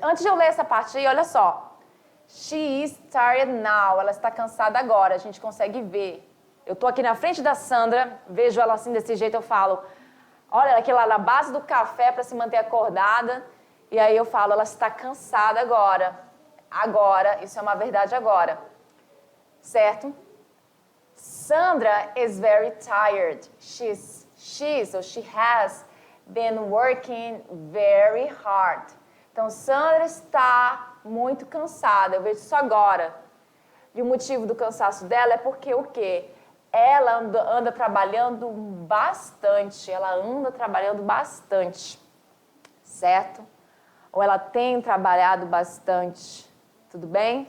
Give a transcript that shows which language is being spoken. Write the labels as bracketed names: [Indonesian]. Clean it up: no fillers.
[Portuguese] Antes de eu ler essa parte aí, olha só. [English] She is tired now. [Portuguese] Ela está cansada agora. A gente consegue ver. Eu tô aqui na frente da Sandra, vejo ela assim desse jeito, eu falo, olha, ela aqui lá na base do café para se manter acordada. E aí eu falo, ela está cansada agora. Agora, isso é uma verdade agora. Certo? [English] Sandra is very tired. She has been working very hard. [Portuguese] Então, Sandra está muito cansada. Eu vejo isso agora. E o motivo do cansaço dela é porque o quê? Ela anda trabalhando bastante. Ela anda trabalhando bastante. Certo? Ou ela tem trabalhado bastante. Tudo bem?